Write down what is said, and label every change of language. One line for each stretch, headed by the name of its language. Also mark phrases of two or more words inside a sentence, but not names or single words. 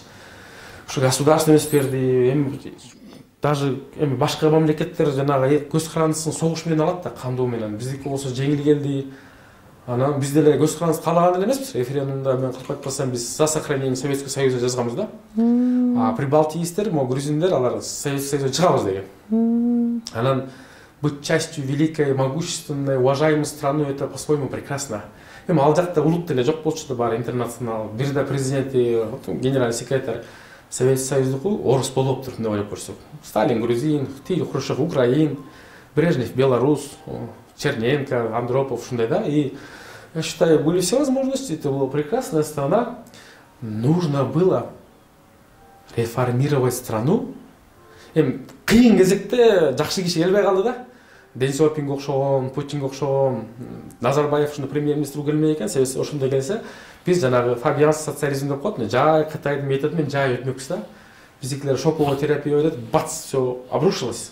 Kyrgyz: Ушу государственность берди, эми даже эми башка мамлекеттер жанагы көз карандысын согуш менен алат да, кандуу менен. Биздики болсо жеңил келди. Анан биз деле көз карандыс каалаган эле эмеспиз. Референдумда мен кылып айтпасам биз
Russian: за сохранение Советского Союза
Kyrgyz: жазганбыз да. А прибалтиистер, грузиндер алар Советский Союздан чыгабыз деген.
Russian: Анан быть частью великой, могущественной, уважаемой страны, это по-своему прекрасно.
Kyrgyz: Эми ал жакта улут деле жок болчу да, бар интернационал. Бир да президент,
Russian: генеральный секретарь
Kyrgyz: Советский Союздуку орус болуптур деп ойлоп көрсөк. Сталин грузин, Хрущев украин, Брежнев белорус, Черненко, Андропов ушундай да.
Russian: И я считаю, были все возможности, это была прекрасная страна. Нужно было реформировать страну.
Kyrgyz: Кыйын кезекте жакшы киши келбей калды да. Дэн Сяопинге окшогон, Путинге окшогон, Назарбаев ушундай премьер-министр келмей экен, себеби ошондой келсе, биз жанагы
Russian: фабианский социализм
Kyrgyz: деп коет, жай Кытайдын методу менен жай өтмөкпүз да.
Russian: Биздикилер шоковая терапия өтөт, бац, все обрушилось.